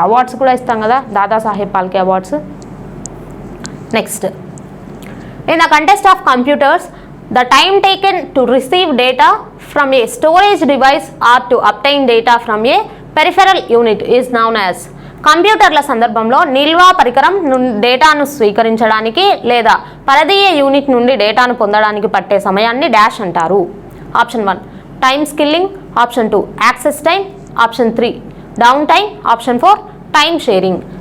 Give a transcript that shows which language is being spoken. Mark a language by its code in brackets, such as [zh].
[te] Awards కూడా ఇస్తాం కదా, Dadasaheb Phalke awards. [en] Next, in the context of computers the time taken to receive data from a storage device or to obtain data from a peripheral unit is known as. [te] కంప్యూటర్ల సందర్భంలో నిల్వ పరికరం డేటాను స్వీకరించడానికి లేదా పరదీయ యూనిట్ నుండి డేటాను పొందడానికి పట్టే సమయాన్ని డాష్ అంటారు. Option 1 time skilling, option 2 access time, option 3 down time, option 4 time sharing.